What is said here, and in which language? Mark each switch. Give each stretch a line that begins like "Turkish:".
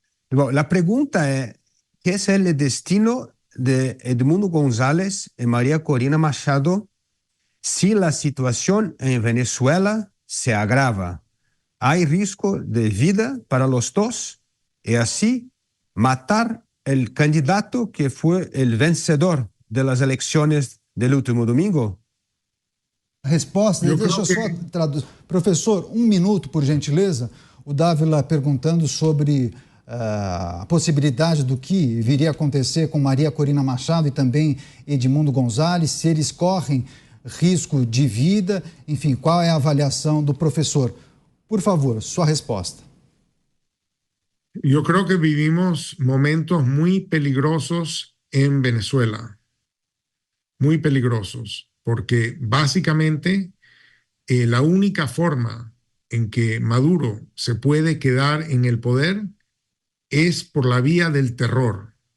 Spanish: La pregunta es, ¿qué es el destino de Edmundo González y María Corina Machado si la situación en Venezuela se agrava? ¿Hay riesgo de vida para los dos y así matar el candidato que fue el vencedor de las elecciones del último domingo?
Portuguese: Resposta, deixa eu só traduzir. Professor, um minuto, por gentileza. O Dávila perguntando sobre a possibilidade do que viria a acontecer com Maria Corina Machado e também Edmundo González, se eles correm risco de vida, enfim, qual é a avaliação do professor? Por favor, sua resposta.
Spanish: Yo creo que vivimos momentos muy peligrosos en Venezuela, muy peligrosos, porque básicamente la única forma en que Maduro se puede quedar en el poder es por la vía del terror.